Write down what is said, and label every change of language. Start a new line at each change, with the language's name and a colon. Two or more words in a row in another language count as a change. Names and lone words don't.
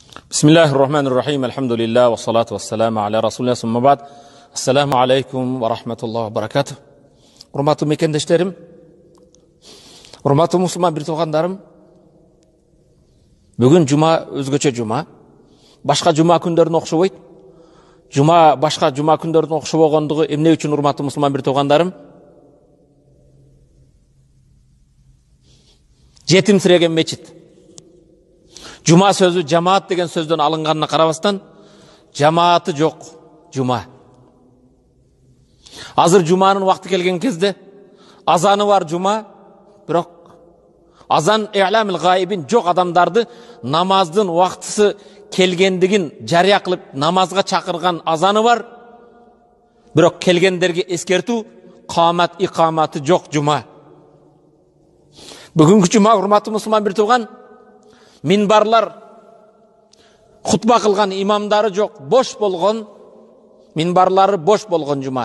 Arabic: بسم الله الرحمن الرحيم. الحمد لله والصلاة والسلام على رسول الله ثم بعد. السلام عليكم ورحمة الله وبركاته.
Kyrgyz: Урматтуу мекендештерим, урматтуу мусулман бир туугандарым, бүгүн жума өзгөчө жума. Башка жума күндөрүнө окшобойт. Жума башка жума күндөрүнө окшобогондугу эмне үчүн урматтуу мусулман бир туугандарым? Жетимсиреген мечит. Жума сөзү жамаат деген сөздөн алынганына карабастан, жамааты жок жума. Азыр жуманын вакты келген кезде азаны бар жума, бирок азан i'lamil g'aibin жок адамдарды намаздын вактысы келгендигин жарыя кылып намазга чакырган азаны бар. Бирок келгендерге эскертүү, камат икаматы жок жума. Бүгүнкү жума урматтуу мусулман бир тууган, минбарлар хутба кылган имамдары жок, бош болгон, минбарлары бош болгон жума.